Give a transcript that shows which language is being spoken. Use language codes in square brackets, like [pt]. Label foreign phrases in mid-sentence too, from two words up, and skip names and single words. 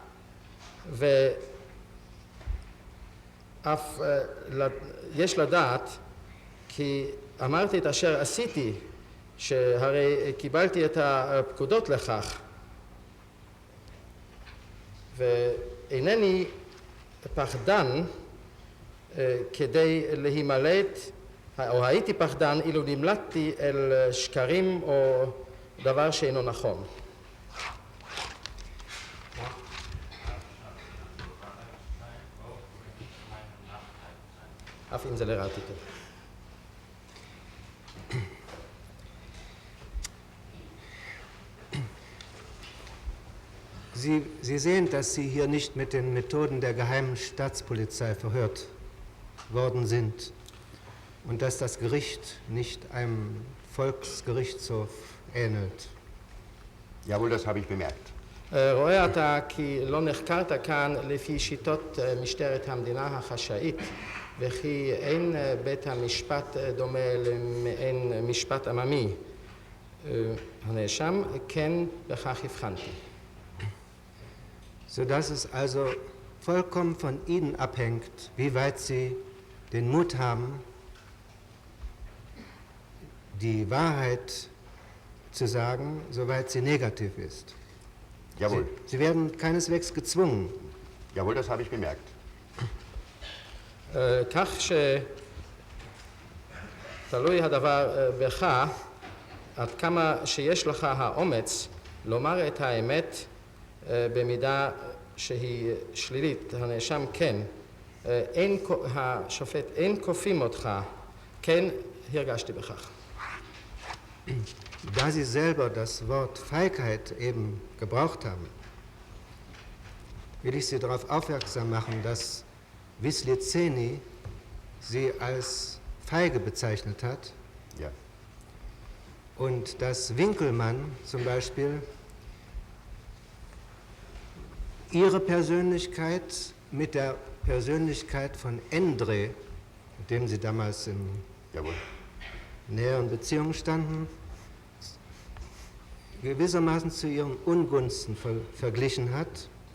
[he] ואף יש לדעת כי אמרתי את אשר עשיתי, שהרי קיבלתי את הפקודות לכך, ואינני פחדן כדי להימלט, או הייתי פחדן אילו נמלטתי אל שקרים או דבר שאינו נכון. אף אם זה לרעתי טוב. [de] Sie sehen, dass Sie hier nicht mit den Methoden der geheimen Staatspolizei verhört worden sind und dass das Gericht nicht einem Volksgerichtshof ähnelt. Jawohl, das habe ich bemerkt. [he] רואה אתה כי לא נחקרת כאן לפי שיטות משטרת המדינה החשאית וכי אין בית המשפט דומה למעין משפט עממי. הנאשם, כן, בכך הבחנתי. [de] Sodass es also vollkommen von Ihnen abhängt, wie weit Sie den Mut haben, die Wahrheit zu sagen, soweit sie negativ ist. Jawohl. Sie werden keineswegs gezwungen. Jawohl, das habe ich bemerkt. [he] כך שתלוי הדבר בך, עד כמה שיש לך האומץ לומר את האמת במידה שהיא שלילית, הנאשם כן, השופט אין כופים אותך, כן הרגשתי בכך. [de] Da Sie selber das Wort Feigheit eben gebraucht haben, will ich Sie darauf aufmerksam machen, dass Wislicenyi Sie als feige bezeichnet hat. Ja. Und dass Winkelmann zum Beispiel Ihre Persönlichkeit mit der Persönlichkeit von Endre, mit dem Sie damals in näheren Beziehungen standen, gewissermaßen zu Ihren Ungunsten verglichen hat,